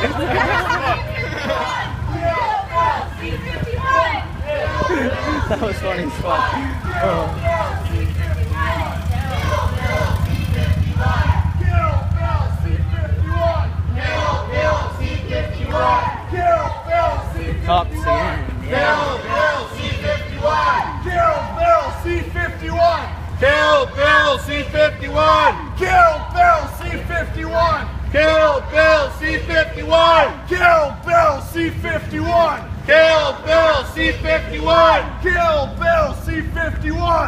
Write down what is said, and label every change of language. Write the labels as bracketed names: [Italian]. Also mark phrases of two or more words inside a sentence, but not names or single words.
[English] that was funny as fuck. Oh. Cops again. Kill BillC51! Kill BillC51! Kill BillC51! Kill BillC51! Kill BillC51! Kill BillC51! Kill BillC51!